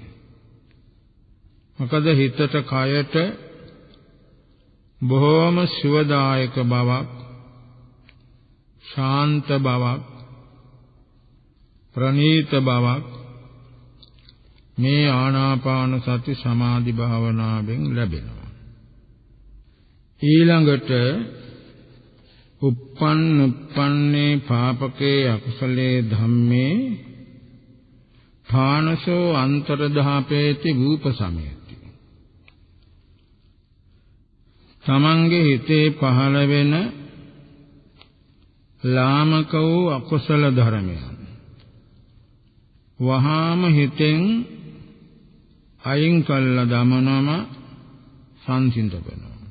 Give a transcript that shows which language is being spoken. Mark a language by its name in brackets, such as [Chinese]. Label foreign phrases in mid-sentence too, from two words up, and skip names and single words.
[Sinhala] මොකද හිතට කයට බොහෝම සුවදායක බවක් ශාන්ත බවක් ප්‍රණීත බවක් මේ ආනාපාන සති සමාධි භාවනාවෙන් ලැබෙනවා. [Pali] ඊළඟට uppannee පාපකේ අකුසලේ ධම්මේ ථානසෝ අන්තරධාපේති වූපසමයති. [Sinhala] තමන්ගේ හිතේ පහළ වෙන ලාමක වූ අකුසල ධර්මයන් වහාම හිතෙන් අයින් කළ දමනම සංසිඳ වෙනවා.